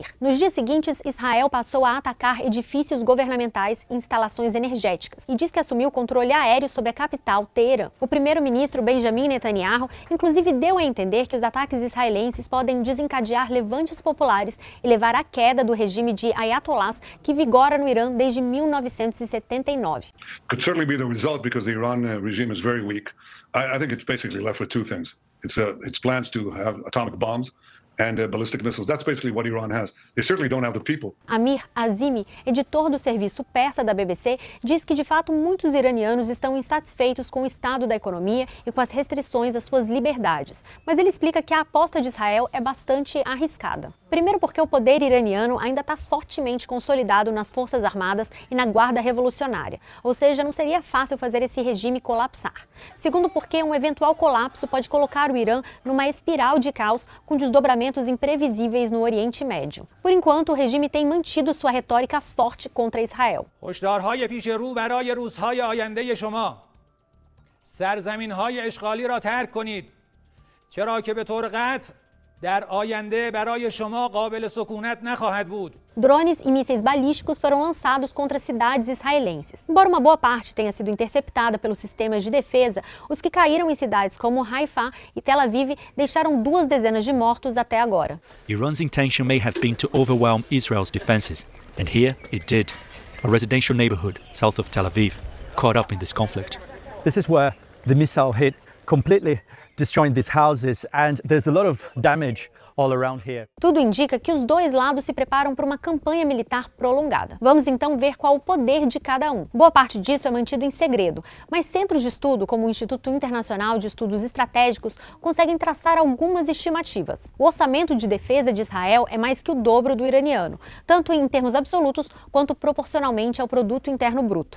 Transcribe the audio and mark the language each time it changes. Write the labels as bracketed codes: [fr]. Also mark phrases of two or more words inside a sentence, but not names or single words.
[pt] Nos dias seguintes, Israel passou a atacar edifícios governamentais e instalações energéticas e diz que assumiu o controle aéreo sobre a capital, Teherã. O primeiro-ministro Benjamin Netanyahu, inclusive, deu a entender que os ataques israelenses podem desencadear levantes populares e levar à queda do regime de ayatollahs que vigora no Irã desde 1979. [en] Could certainly be the result because the Iran regime is very weak. I think it's basically left with two things. It's plans to have atomic bombs and ballistic missiles. That's basically what Iran has. They certainly don't have the people. [pt] Amir Azimi, editor do serviço persa da BBC, diz que de fato muitos iranianos estão insatisfeitos com o estado da economia e com as restrições às suas liberdades. Mas ele explica que a aposta de Israel é bastante arriscada. Primeiro porque o poder iraniano ainda está fortemente consolidado nas Forças Armadas e na Guarda Revolucionária, ou seja, não seria fácil fazer esse regime colapsar. Segundo porque um eventual colapso pode colocar o Irã numa espiral de caos com desdobramentos imprevisíveis no Oriente Médio. Por enquanto, o regime tem mantido sua retórica forte contra Israel. [fa] هشدارهای پیش رو برای روزهای آینده شما. سرزمین‌های اشغالی را ترک کنید. چرا که به طور قطع در آینده برای شما قابل سکونت نخواهد بود. [pt] Drones e mísseis balísticos foram lançados contra cidades israelenses. Embora uma boa parte tenha sido interceptada pelos sistemas de defesa, os que caíram em cidades como Haifa e Tel Aviv deixaram 2 dezenas de mortos até agora. [en] Iran's intention may have been to overwhelm Israel's defenses, and here it did. A residential neighborhood south of Tel Aviv caught up in this conflict. This is where the missile hit, completely destroying these houses, and there's a lot of damage all around here. [pt] Tudo indica que os dois lados se preparam para uma campanha militar prolongada. Vamos então ver qual o poder de cada um. Boa parte disso é mantido em segredo, mas centros de estudo, como o Instituto Internacional de Estudos Estratégicos, conseguem traçar algumas estimativas. O orçamento de defesa de Israel é mais que o dobro do iraniano, tanto em termos absolutos quanto proporcionalmente ao produto interno bruto.